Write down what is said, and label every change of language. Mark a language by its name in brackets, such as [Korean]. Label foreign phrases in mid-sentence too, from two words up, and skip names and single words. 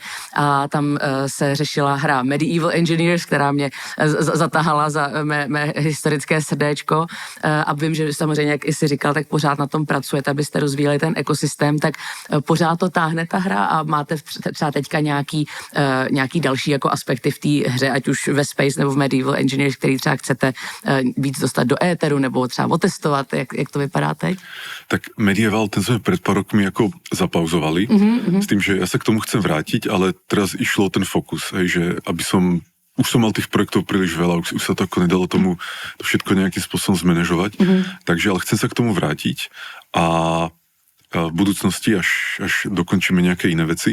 [Czech] a tam se řešila hra Medieval Engineers, která mě zatahala za mé historické srdéčko a vím, že samozřejmě, jak jsi říkal, tak pořád na tom pracujete, abyste rozvíjeli ten ekosystém, tak pořád to táhne ta hra a máte třeba teďka nějaký další jako aspekty v té hře, ať už ve Space nebo v Medieval Engineers, který třeba chcete víc dostat do éteru nebo třeba otestovat, jak to vypadá teď? [Slovak] Tak Medieval, ten sme pred pár rokmi ako zapauzovali, s tým, že ja sa k tomu chcem vrátiť, ale teraz išlo ten fokus, hej, že aby som už som mal tých projektov príliš veľa, už sa to ako nedalo tomu to všetko nejakým spôsobom zmanéžovať, takže ale chcem sa k tomu vrátiť a v budúcnosti, až dokončíme nejaké iné veci.